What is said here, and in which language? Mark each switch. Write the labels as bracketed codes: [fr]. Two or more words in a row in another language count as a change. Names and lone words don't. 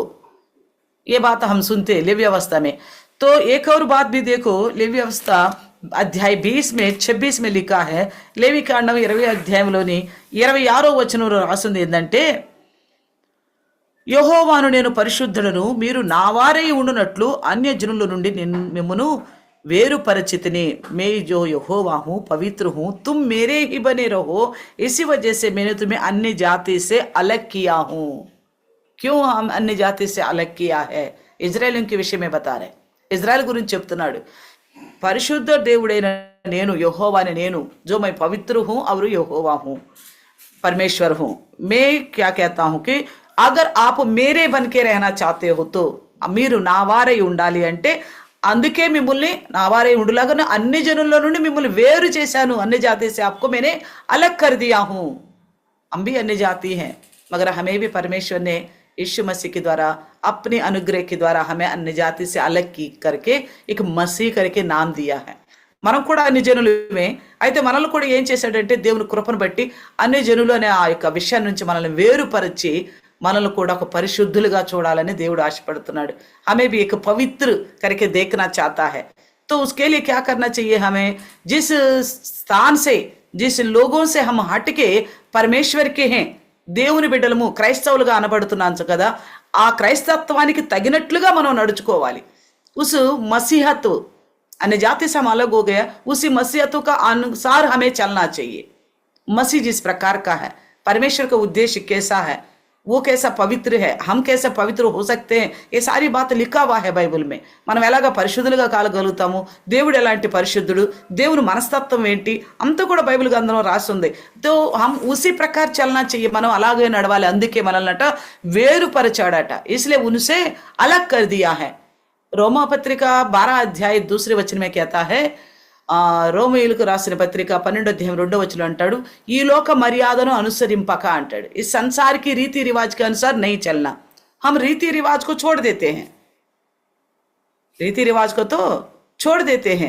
[hi] ये बात हम सुनते हैं लेवी अवस्था में. तो एक और बात भी देखो, लेवी अवस्था अध्याय 20 में 26 में लिखा है, लेवी [te] కాండం 20 అధ్యాయంలోని 26వ వచనంలో రాసింది ఏంటంటే, యెహోవాను నేను పరిశుద్ధుడను, మీరు నా వారై ఉండునట్లు అన్యజనుల నుండి మిమ్మును వేరుపరిచితిని. [hi] मैं जो यहोवा हूँ पवित्र हूँ, तुम मेरे ही बने रहो, इसी वजह से मैंने तुम्हें अन्य जाति से अलग किया हूँ. क्यों हम अन्य जाति से अलग किया है, इजराइलियों के विषय में बता रहे. इजराइल [te] गुరించి చెప్తున్నాడు, [hi] परिशुद्ध [te] దేవుడైన నేను యెహోవాని నేను [hi] जो मैं पवित्र हूँ और यहोवा हूँ परमेश्वर हूँ। मैं क्या कहता हूँ कि अगर आप मेरे बन के रहना चाहते हो तो [te] మీరు నా వారై ఉండాలి అంటే అందుకే మిమ్మల్ని నా వారై ఉండులాగా అన్ని జనుల్లో నుండి మిమ్మల్ని వేరు చేశాను। [hi] अन्य जाति से आपको मैंने अलग कर दिया हूँ। हम भी अन्य जाति हैं मगर हमें भी परमेश्वर ने यीशु मसीह के द्वारा अपने अनुग्रह के द्वारा हमें अन्य जाति से अलग की करके एक मसीह करके नाम दिया है। [te] మనం కూడా అన్ని జనులమే। అయితే మనల్ని కూడా ఏం చేశాడంటే దేవుని కృపను బట్టి అన్ని జనులు అనే ఆ యొక్క విషయం నుంచి మనల్ని వేరుపరిచి మనల్ని కూడా ఒక పరిశుద్ధులుగా చూడాలని దేవుడు ఆశపడుతున్నాడు। [hi] हमें भी एक पवित्र करके देखना चाहता है। तो उसके लिए क्या करना चाहिए, हमें जिस स्थान से जिस लोगों से हम हटके परमेश्वर के हैं [te] దేవుని బిడ్డలము క్రైస్తవులుగా అనబడుతున్నాను కదా, ఆ క్రైస్తత్వానికి తగినట్లుగా మనం నడుచుకోవాలి। [hi] उस मसीहत अन्य जाति से हम अलग हो गया, उसी मसीहतों का अनुसार हमें चलना चाहिए। मसीह जिस प्रकार का है, परमेश्वर का उद्देश्य कैसा है, वो कैसा पवित्र है, हम कैसे पवित्र हो सकते हैं, ये सारी बात लिखा हुआ है బైబిల్ में। [te] మనం ఎలాగా పరిశుద్ధులుగా కాగలుగుతాము, దేవుడు ఎలాంటి పరిశుద్ధుడు, దేవుని మనస్తత్వం ఏంటి, అంతా కూడా బైబిల్ గ్రంథంలో రాసి ఉంది। [hi] तो हम उसी प्रकार चलना चाहिए, [te] మనం అలాగే నడవాలి। అందుకే మనల్నట వేరుపరిచాడట, [hi] इसलिए उनसे अलग कर दिया है। रोमा पत्रिका 12 अध्याय 2 वचन में कहता है, [te] రోమీయులకు రాసిన పత్రిక 12 [hi] अध्याय 2 वचन [te] అంటాడు, ఈ లోక మర్యాదను అనుసరింపక అంటాడు। [hi] इस संसार की रीति रिवाज के अनुसार नहीं चलना। हम रीति रिवाज को छोड़ देते हैं, रीति रिवाज को तो छोड़ देते हैं।